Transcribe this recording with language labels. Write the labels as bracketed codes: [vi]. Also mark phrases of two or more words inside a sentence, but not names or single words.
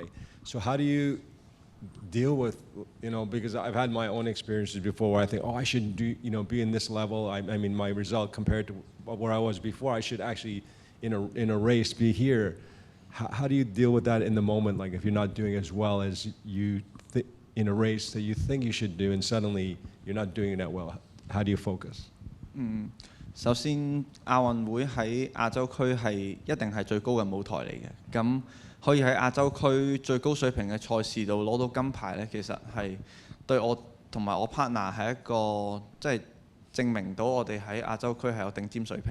[en] So how do you deal with, because I've had my own experiences before where I think, I should be in this level. I mean, my result compared to where I was before, I should actually, in a race, be here. How do you deal with that in the moment? Like if you're not doing as well as you in a race that you think you should do, and suddenly you're not doing that well. How do you focus? [yue] 首先亞運會喺亞洲區係一定係最高嘅舞台嚟嘅，咁可以喺亞洲區最高水平嘅賽事度攞到金牌呢，其實係對我同埋我 partner 係一個即係證明到我哋喺亞洲區係有頂尖水平。